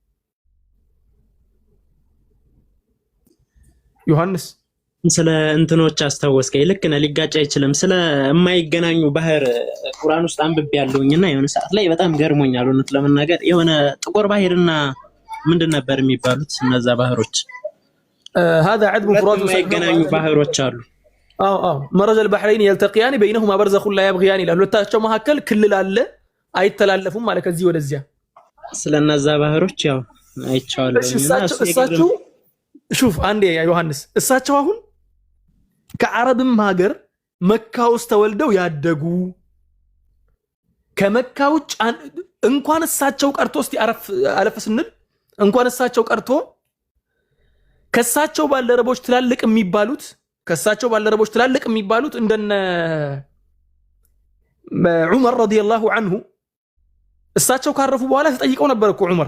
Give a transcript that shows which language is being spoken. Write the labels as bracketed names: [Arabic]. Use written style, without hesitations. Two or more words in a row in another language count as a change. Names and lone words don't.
[Amharic] ዮሐንስ ስለ እንትኖች አስታወስከኝ። ልክ ነህ፣ ሊጋጭ አይችልም። ስለ የማይገናኙ ባህር ቁርአን ውስጥ አንብቤ ያለውኝና የሆነ ሰዓት ላይ በጣም ገርሞኛል እውነት ለመናገር። የሆነ ጥቁር ባህርና ምንድን ነበር የሚባሉት እነዛ ባህሮች? [Arabic] هذا عذب فرات [Amharic] የማይገናኙ ባህሮች አሉ። [Arabic] مرج البحرين يلتقيان بينهما برزخ لا يبغيان [Amharic] ይላል። ሁለታቸው መካከል ክልል አለ፣ አይተላለፉም ማለት ከዚህ ወደዚያ። ስለነዛ ባህሮች ያው አይቻለሁ። እሳቸው ሹፍ አንዴ ያ ዮሐንስ፣ እሳቸው አሁን ከአረብም ሀገር መካ ውስጥ ተወልደው ያደጉ ከመካ ውጭ እንኳን እሳቸው ቀርቶ እስቲ አለፍ ስንል እንኳን እሳቸው ቀርቶ ከሳቸው ባልደረቦች ትላልቅ የሚባሉት እንደነ ዑመር [Arabic] رضي الله عنه [Amharic] እሳቸው ካረፉ በኋላ ተጠይቀው ነበር እኮ ዑመር፣